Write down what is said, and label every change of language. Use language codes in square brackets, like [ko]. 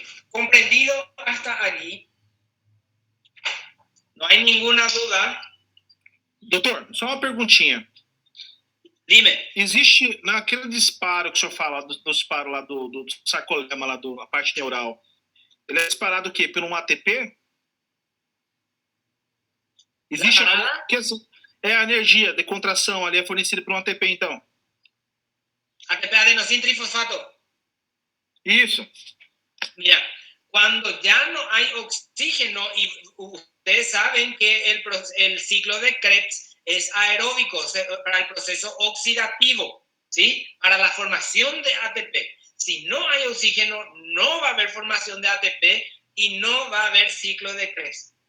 [es] Comprendido hasta allí. No hay ninguna duda. [pt] Doutor, só uma perguntinha. [es] Dime. [pt] Existe, naquele disparo que o senhor fala, do disparo lá do sarcolema, lá da parte neural, ele é disparado o quê? Por um ATP? Existe é a energia de contração ali é fornecida por um ATP, então? [es] ATP adenosín trifosfato. [pt] Isso. [es] Mira, cuando ya no hay oxígeno, y ustedes saben que el ciclo de Krebs es aeróbico para el proceso oxidativo, ¿sí? Para la formación de ATP. Si no hay oxígeno, no va a haber formación de ATP y no va a haber ciclo de Krebs.